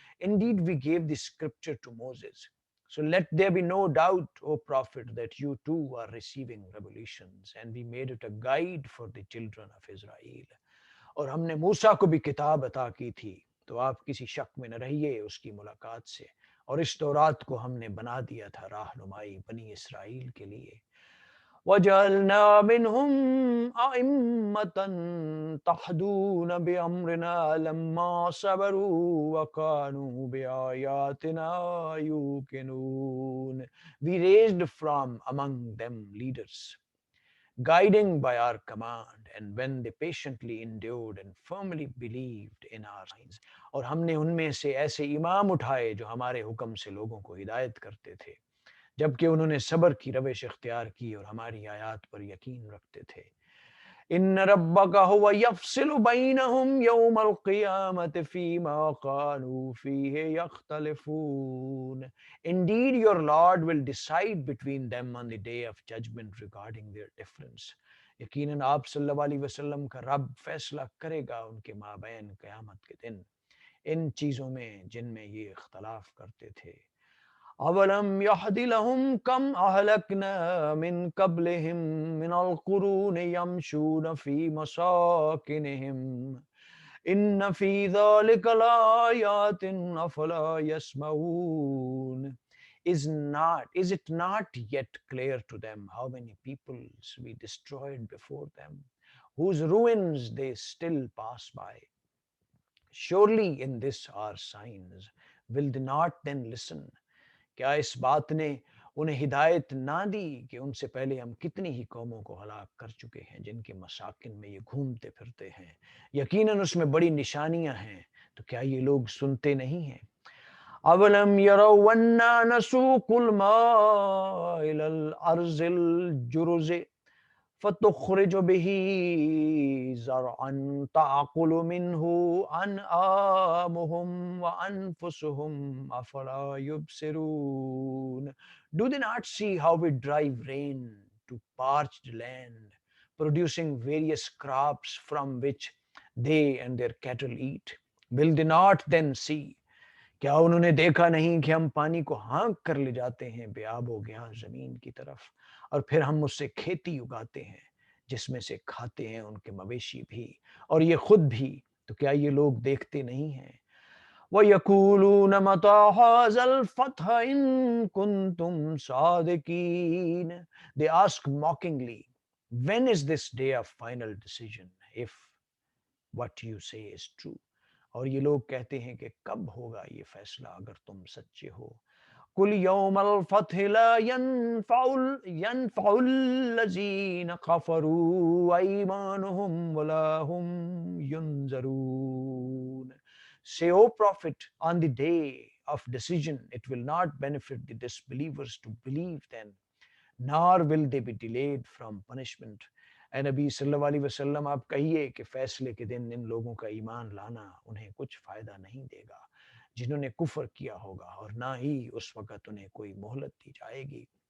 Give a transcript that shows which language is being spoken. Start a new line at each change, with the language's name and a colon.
English: Indeed, we gave the scripture to Moses. So let there be no doubt, O Prophet, that you too are receiving revelations, and we made it a guide for the children of Israel.
Urdu: اور ہم نے موسیٰ کو بھی کتاب عطا کی تھی، تو آپ کسی شک میں نہ رہیے اس کی ملاقات سے، اور اس تورات کو ہم نے بنا دیا تھا راہنمائی بنی اسرائیل کے لیے۔
Arabic: وَجَعَلْنَا مِنْهُمْ أَئِمَّةً تَهْدُونَ بِأَمْرِنَا لَمَّا صَبَرُوا وَكَانُوا بِآيَاتِنَا يُوقِنُونَ.
English: We raised from among them leaders, guiding by our command, and when they patiently endured and firmly believed in our signs.
Urdu: اور ہم نے ان میں سے ایسے امام اٹھائے جو ہمارے حکم سے لوگوں کو ہدایت کرتے تھے، جبکہ انہوں نے صبر کی روش اختیار کی اور ہماری آیات پر یقین رکھتے تھے۔
Arabic: ان ربک هو یفصل بینہم یوم القیامت فیما كانوا فیہ یختلفون.
English: Indeed, your Lord will decide between them on the day of judgment regarding their difference.
Urdu: یقیناً آپ صلی اللہ علیہ وسلم کا رب فیصلہ کرے گا ان کے مابین قیامت کے دن ان چیزوں میں جن میں یہ اختلاف کرتے تھے.
Arabic: اولم یہد لہم کم اہلکنا من قبلہم من القرون یمشون فی مساکنہم ان فی ذلک لآیات افلا یسمعون.
English: Is it not yet clear to them how many peoples we destroyed before them, whose ruins they still pass by? Surely in this are signs. Will they not then listen?
Urdu: کیا اس بات نے انہیں ہدایت نہ دی کہ ان سے پہلے ہم کتنی ہی قوموں کو ہلاک کر چکے ہیں جن کے مساکن میں یہ گھومتے پھرتے ہیں. یقیناً اس میں بڑی نشانیاں ہیں، تو کیا یہ لوگ سنتے نہیں ہیں؟
Arabic: اولم یروا انا نسوق الماء الى الارض الجرز فتخرج به زرعا تعقل منه انعامهم وانفسهم افلا يبصرون.
English: Do they not see how we drive rain to parched land, producing various crops from which they and their cattle eat? Will they not then see?
Urdu: کیا انہوں نے دیکھا نہیں کہ ہم پانی کو ہانک کر لے جاتے ہیں بے آب و گیاں زمین کی طرف، اور پھر ہم اس سے کھیتی اگاتے ہیں جس میں سے کھاتے ہیں ان کے مویشی بھی اور یہ خود بھی، تو کیا یہ لوگ دیکھتے نہیں ہیں؟
Arabic: وَيَقُولُونَ مَتَىٰ هَٰذَا الْفَتْحُ إِن كُنتُمْ صَادِقِينَ.
English: They ask mockingly, when is this day of final decision, if what you say is true?
Urdu: اور یہ لوگ کہتے ہیں کہ کب ہوگا یہ فیصلہ اگر تم سچے ہو.
Arabic: قُلْ يَوْمَ الْفَتْحِ لَا يَنْفَعُ الَّذِينَ كَفَرُوا أَيْمَانُهُمْ وَلَا هُمْ يُنْذَرُونَ.
English: Say, O Prophet, on the day of decision it will not benefit the disbelievers to believe then, nor will they be delayed from punishment.
Urdu: اے نبی صلی اللہ علیہ وسلم آپ کہیے کہ فیصلے کے دن ان لوگوں کا ایمان لانا انہیں کچھ فائدہ نہیں دے گا جنہوں نے کفر کیا ہوگا، اور نہ ہی اس وقت انہیں کوئی مہلت دی جائے گی.